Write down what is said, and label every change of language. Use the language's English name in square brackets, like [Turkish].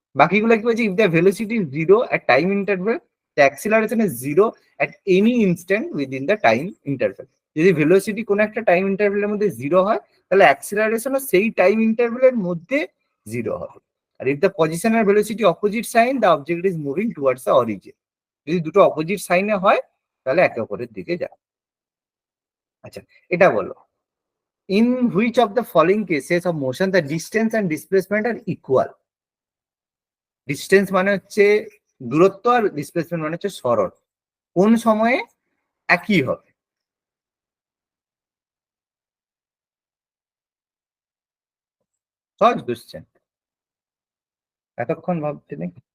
[Bangla] বাকিগুলো কি বলছে? [English] If the velocity is zero at time interval, the acceleration is zero at any instant within the time interval. [Bangla] যদি velocity কোনো একটা time ইন্টারভেলের মধ্যে জিরো হয়, তাহলে অ্যাক্সিলারেশনও সেই টাইম ইন্টারভেলের মধ্যে জিরো হবে। [English] আর if the position আর velocity opposite sign, the object is moving towards the origin. [Bangla] যদি দুটো অপোজিট সাইনে হয়, তাহলে একে অপরের দিকে যায়। আচ্ছা এটা বলো, [English] in which of the following cases of motion the distance and displacement are equal? [Bangla] Distance মানে হচ্ছে দূরত্ব, আর ডিসপ্লেসমেন্ট মানে হচ্ছে সরণ, কোন সময়ে একই হবে? সহজ কোশ্চেন, এতক্ষণ ভাবতে নেই।